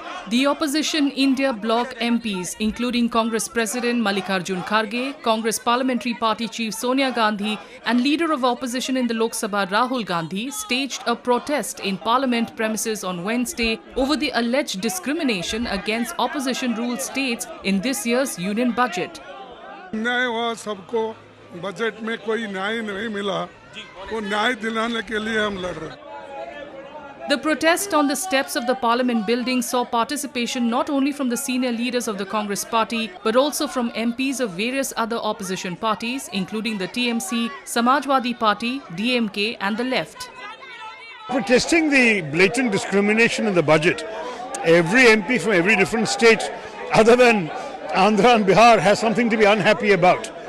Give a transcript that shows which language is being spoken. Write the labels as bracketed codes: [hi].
[en] The opposition India bloc MPs, including Congress President Mallikarjun Kharge, Congress Parliamentary Party Chief Sonia Gandhi and Leader of Opposition in the Lok Sabha Rahul Gandhi, staged a protest in Parliament premises on Wednesday over the alleged discrimination against opposition-ruled states in this year's union budget. [hi] न्याय हुआ सबको, budget में कोई न्याय नहीं मिला, वो न्याय दिलाने के लिए हम लड़ रहे हैं. [en] The protest on the steps of the Parliament building saw participation not only from the senior leaders of the Congress party, but also from MPs of various other opposition parties, including the TMC, Samajwadi Party, DMK and the left. Protesting the blatant discrimination in the budget, every MP from every different state, other than Andhra and Bihar, has something to be unhappy about.